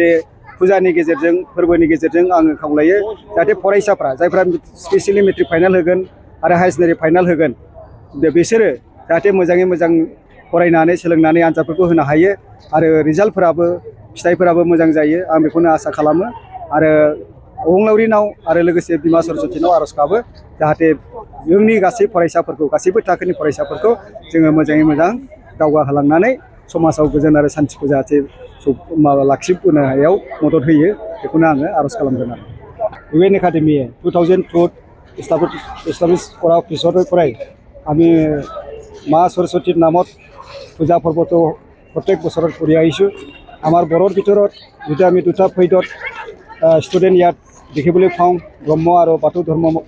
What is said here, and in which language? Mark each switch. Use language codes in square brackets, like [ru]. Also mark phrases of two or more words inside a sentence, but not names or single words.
[brx] फुजानि गेजेरजों फोरबोनि गेजेरजों आङो खावलायो जाहाथे फरायसाफ्रा जायफ्रा [en] specially matric final [brx] होगोन आरो [en] higher secondary final [brx] होगोन बिसोरो जाहाथे मोजाङै मोजां फरायनानै सोलोंनानै आनजादफोरखौ होनो हायो आरो रिजाल्टफोराबो फिथाइफोराबो मोजां जायो आं बेखौनो आसा खालामो आरो अबंलावरिनाव आरो लोगोसे बिमा सरस्वतीनाव आर'ज गाबो जाहाथे जोंनि गासै फरायसाफोरखौ गासैबो थाखोनि फरायसाफोरखौ जोङो मोजाङै मोजां दावगाहोलांनानै समाजाव गोजोन आरो सान्थिखौ जाहाथे लाखिबोनायाव मदद होयो बेखौनो आङो आर'ज खालामदों आरो [as] ইউএন একাডেমিয়ে 2002 এষ্টাব্লিছ কৰা পিছৰে পৰাই আমি মা সৰস্বতীৰ নামত পূজা পৰ্বটো প্ৰত্যেক বছৰত কৰি আহিছোঁ আমাৰ বড়োৰ ভিতৰত যেতিয়া আমি দুটা ফেইডত ষ্টুডেণ্ট ইয়াত দেখিবলৈ পাওঁ ব্ৰহ্ম আৰু বাথৌ ধৰ্ম